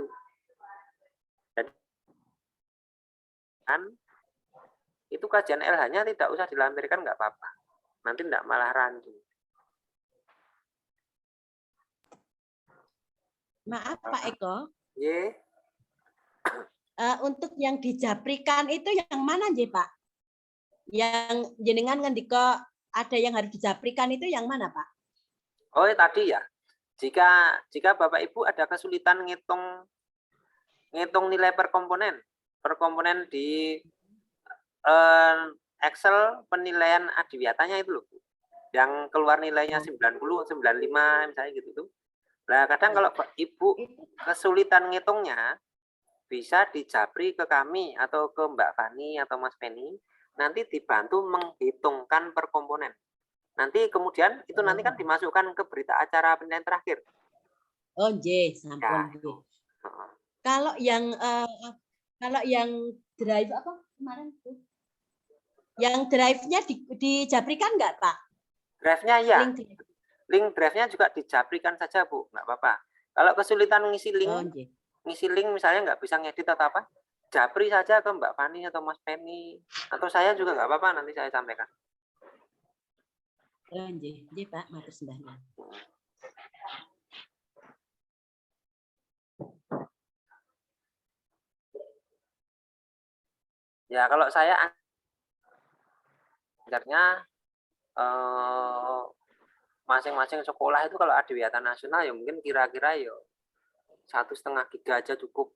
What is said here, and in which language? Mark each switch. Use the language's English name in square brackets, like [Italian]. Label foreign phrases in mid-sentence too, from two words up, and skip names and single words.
[Indonesian] Jadi kan itu kajian LH-nya tidak usah dilampirkan, nggak apa-apa. Nanti tidak malah rancu. Maaf Pak Eko. Ye. Untuk yang dijaprikan itu yang mana J Pak? Yang [Javanese] jenengan ngendika [Indonesian] ada yang harus dijaprikan itu yang mana Pak? Oh tadi ya. Jika Bapak Ibu ada kesulitan ngitung nilai per komponen di Excel penilaian adiwiyatanya itu loh, yang keluar nilainya 90, 95 misalnya gitu tuh. Nah kadang kalau Ibu kesulitan ngitungnya, bisa dijapri ke kami atau ke Mbak Fani atau Mas Penny, nanti dibantu menghitungkan per komponen. Nanti kemudian itu nanti kan dimasukkan ke berita acara penilaian terakhir. [Javanese] Oh, nggih, sampun nggih. [Indonesian] Kalau yang drive apa kemarin tuh? Yang drive-nya dijaprikan nggak, Pak? Drive-nya ya. Link drive-nya juga dijaprikan saja, Bu, nggak apa-apa. Kalau kesulitan ngisi link misalnya nggak bisa ngedit atau apa, japri saja ke Mbak Fani atau Mas Penny atau saya juga nggak apa-apa, nanti saya sampaikan. [Javanese] Nggih, Pak, matur sembahnya. [Indonesian] Ya, kalau saya ajarnya masing-masing sekolah itu kalau Adiwiyata Nasional ya mungkin kira-kira ya 1,5 giga aja cukup.